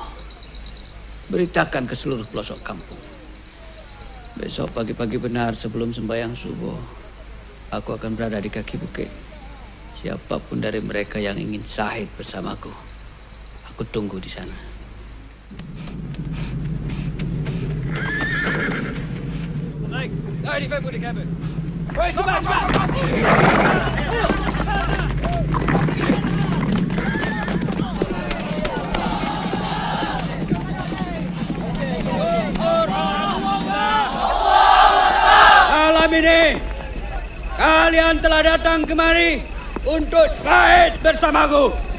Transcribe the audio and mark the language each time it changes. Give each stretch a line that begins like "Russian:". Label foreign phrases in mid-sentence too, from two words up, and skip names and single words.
Indonesian: Beritakan ke seluruh pelosok kampung. Besok pagi-pagi benar sebelum sembahyang subuh, aku akan berada di kaki bukit. Siapapun dari mereka yang ingin syahid bersamaku, aku tunggu di sana. Baik,
Dutch: daar die vent moet ik hebben.
Indonesian: Cepat. Malam ini kalian telah datang kemari untuk syahid bersamaku.